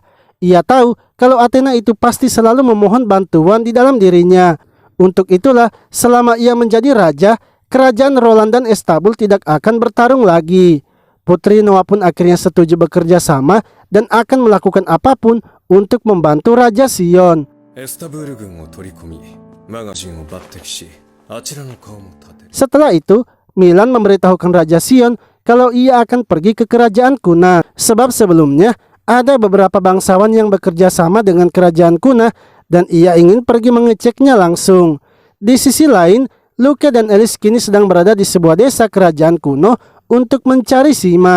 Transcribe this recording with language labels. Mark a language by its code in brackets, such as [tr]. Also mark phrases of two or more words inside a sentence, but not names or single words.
[id] Ia tahu kalau Athena itu pasti selalu memohon bantuan di dalam dirinya. Untuk itulah, selama ia menjadi raja, kerajaan Roland dan Istanbul tidak akan bertarung lagi. Putri Noah pun akhirnya setuju bekerja sama dan akan melakukan apapun untuk membantu Raja Sion. [ja] エスタブール軍を取り込みマガジンを抜擢しあちらの顔も立てる [id] Setelah itu, Milan memberitahukan Raja Sion kalau ia akan pergi ke kerajaan Kuna. Sebab sebelumnya ada beberapa bangsawan yang bekerja sama dengan kerajaan Kuna dan ia ingin pergi mengeceknya langsung. Di sisi lain, Luke dan Alice kini sedang berada di sebuah desa kerajaan kuno untuk mencari Sima.